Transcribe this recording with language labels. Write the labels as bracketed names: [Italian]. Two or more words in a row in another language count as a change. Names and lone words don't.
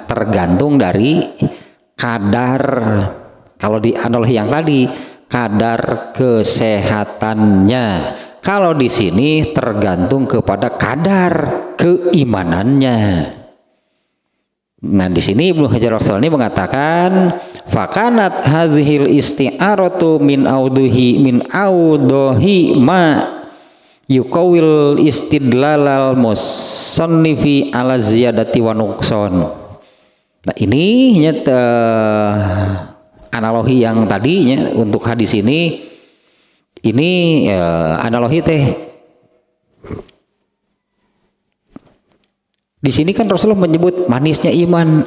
[Indonesian] Tergantung dari kadar, kalau di analogi yang tadi, kadar kesehatannya, Kalau di sini tergantung kepada kadar keimanannya. Nah, di sini Ibnu Hajar Al-Asqalani mengatakan [Arabic] فكانت هذه الاستعارة من أوضح ما يقوي استدلال المصنف على زيادة ونقص. [Indonesian] Nah, ini analogi yang tadinya untuk hadis ini analogi teh. Di sini kan Rasulullah menyebut manisnya iman.